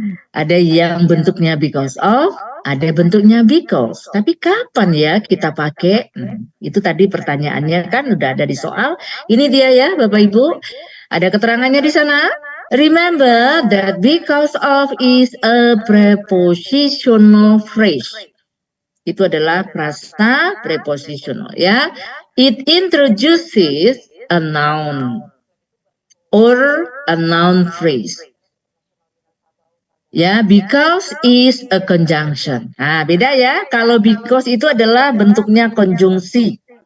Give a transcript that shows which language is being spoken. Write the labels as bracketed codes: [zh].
[id] Ada yang bentuknya because of, ada bentuknya because. Tapi kapan ya kita pakai? Itu tadi pertanyaannya kan udah ada di soal. Ini dia ya Bapak Ibu. Ada keterangannya di sana. [en] Remember that because of is a prepositional phrase. [id] Itu adalah frasa prepositional ya. [en] It introduces a noun or a noun phrase. Ya, because is a conjunction. [id] Nah, beda ya. Kalau because itu adalah bentuknya konjungsi.